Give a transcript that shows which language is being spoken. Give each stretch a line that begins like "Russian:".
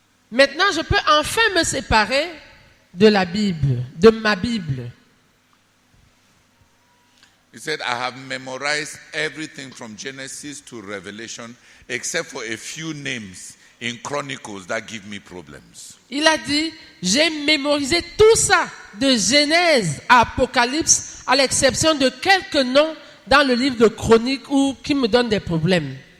French: Maintenant je peux enfin me séparer de la Bible, de ma Bible.
English: He said, I have memorized everything from Genesis to Revelation except for a few names in Chronicles that give me problems.
French: Il a dit, j'ai mémorisé tout ça de Genèse à Apocalypse à l'exception de quelques noms dans le livre de Chroniques qui me donnent des problèmes.